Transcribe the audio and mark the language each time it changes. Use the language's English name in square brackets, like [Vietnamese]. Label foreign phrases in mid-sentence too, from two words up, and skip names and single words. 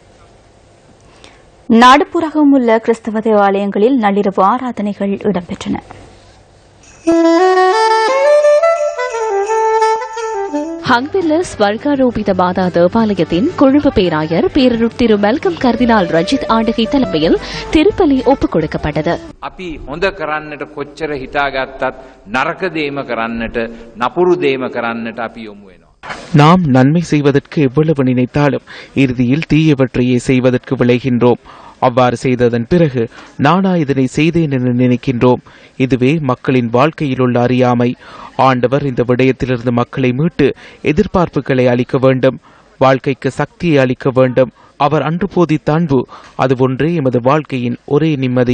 [Tamil] நாடுபுறமும் உள்ள கிறிஸ்தவ தேவாலயங்களில் நள்ளிரவு ஆராதனைகள் இடம்பெற்றன. ஹங்வில்ல ஸ்வர்காரோபித மாதா தேவாலயத்தின் குழும பேராயர் பேரருட் திரு மெல்கம் கர்தினால் ரஞ்சித் ஆண்டகை தலைமையில் திருப்பலி ஒப்புக் கொடுக்கப்பட்டது. [Sinhala] අපි හොඳ කරන්නට කොච්චර හිතාගත්තත් නරක දේම කරන්නට නපුරු දේම කරන්නට අපි යොමු වෙනවා. [Tamil] நாம் நன்மை செய்வதற்கு எவ்வளவு நினைத்தாலும் இறுதியில் தீயவற்றையே செய்வதற்கு விளைகின்றோம். அவ்வாறு செய்ததன் பிறகு நானா இதனை செய்தேன் என நினைக்கின்றோம். இதுவே மக்களின் வாழ்க்கையில் உள்ள அறியாமை. ஆண்டவர் இந்த விடயத்திலிருந்து மக்களை மீட்டு எதிர்பார்ப்புகளை அளிக்க வேண்டும், வாழ்க்கைக்கு சக்தியை அளிக்க வேண்டும். அவர் அன்று போதித்த அன்பு, அது ஒன்றே எமது வாழ்க்கையின் ஒரே நிம்மதி.